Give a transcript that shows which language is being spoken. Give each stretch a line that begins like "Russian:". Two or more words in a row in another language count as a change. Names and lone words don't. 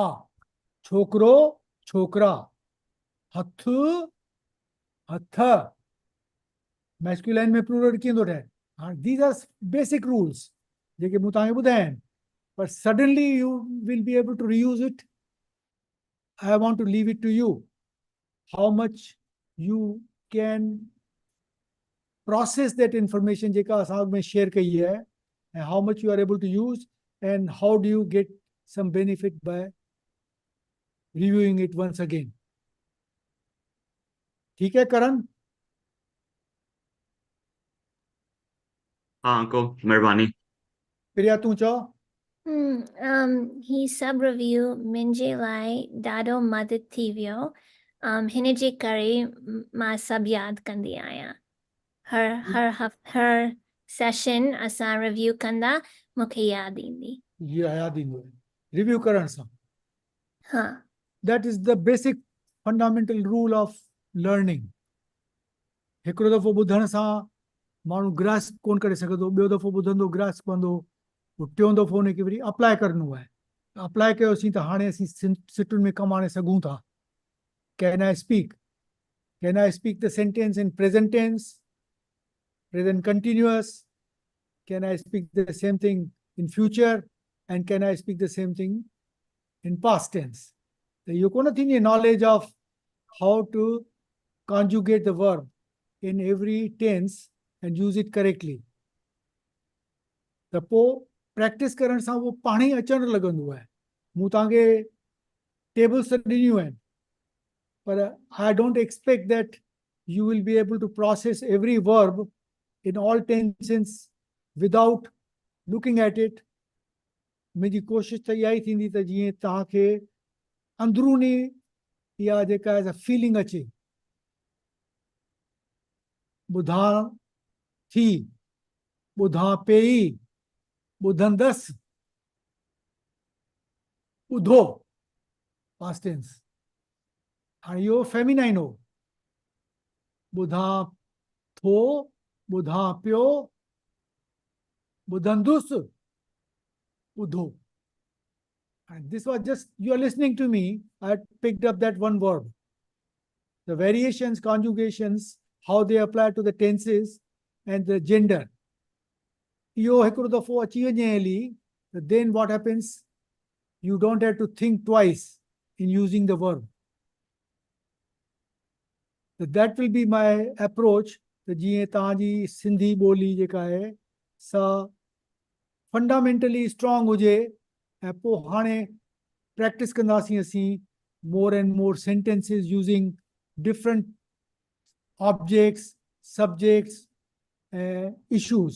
Sindhi: छोकरो छोकरा, हथ हथ, मैस्कुलाइन में प्लूरल कीअं थो ठहे.
English: हाणे these are basic rules
Sindhi: जेके मूं तव्हांखे ॿुधाया आहिनि, पर
English: suddenly you will be able to reuse it. I want to leave it to you how much you can process that information
Sindhi: जेका असां में शेयर कई है,
English: and how much you are able to use and how do you get some benefit by reviewing it once again.
Hindi: ठीक है करण?
Sindhi: हाँ अंकल, मेहरबानी. प्रिया तूं चओ. ही सभु रिव्यू मुंहिंजे लाइ ॾाढो मदद थी वियो. हिन जे करे मां सभु यादि कंदी आहियां. हर सेशन असां रिव्यू कंदा मूंखे यादि ईंदी. ये याद ईंदो आहे रिव्यू करण सां. हा.
English: That is the basic fundamental rule of learning.
Sindhi: हिकिड़ो दफ़ो ॿुधण सां माण्हू ग्रास्प कोन करे सघंदो, ॿियो दफ़ो ॿुधंदो ग्रास्प कंदो, टियों दफ़ो हुनखे वरी अप्लाई करिणो आहे. अप्लाई कयोसीं त हाणे असीं सिटुनि में कमु आणे सघूं था.
English: can I speak, can I speak the sentence in present tense, present continuous, can I speak the same thing in future, and can I speak the same thing in past tense.
Sindhi: त इहो कोन थींदी
English: knowledge of how to conjugate the verb in every tense and use it correctly.
Sindhi: त पोइ प्रैक्टिस करण सां उहो पाण ई अचणु लॻंदो आहे. मूं तव्हांखे टेबल्स त ॾिनियूं आहिनि, पर
English: I don't expect that you will be able to process every verb in all tenses without looking at it.
Sindhi: मुंहिंजी कोशिशि त इहा ई थींदी त जीअं तव्हांखे अंदरूनी इहा जेका आहे फीलिंग अचे. ॿुधां थी, ॿुधां पेई, ॿुधंदसि, ॿुधो
English: past tense.
Sindhi: हाणे इहो फेमिनाइन हो. ॿुधां थो, ॿुधां पियो, ॿुधंदुसि, ॿुधो.
English: And this was just, you are listening to me, I picked up that one word. The variations, conjugations, how they apply to the tenses and the gender.
Sindhi: इहो हिकिड़ो दफ़ो अची वञे हली,
English: then what happens? You don't have to think twice in using the verb. So that will be my approach.
Sindhi: त जीअं तव्हांजी सिंधी ॿोली जेका आहे सा
English: fundamentally strong
Sindhi: हुजे, ऐं पोइ हाणे प्रैक्टिस कंदासीं असीं
English: more and more sentences using different objects, subjects, issues.